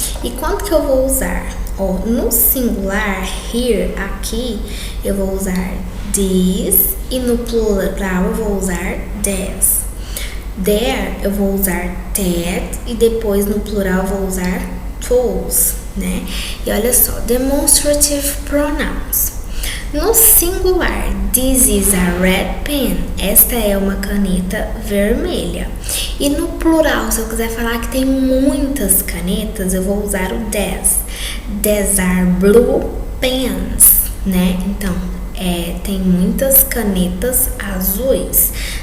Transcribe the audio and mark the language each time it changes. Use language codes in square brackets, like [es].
[pt] E quando que eu vou usar? Ó, no singular, here, aqui, eu vou usar this e no plural eu vou usar this. There, eu vou usar that e depois no plural eu vou usar those, né? E olha só, demonstrative pronouns. No singular, [en] this is a red pen. [pt] Esta é uma caneta vermelha. E no plural, se eu quiser falar que tem muitas canetas, eu vou usar o these. [en] These are blue pens, [pt] né? Então, tem muitas canetas azuis.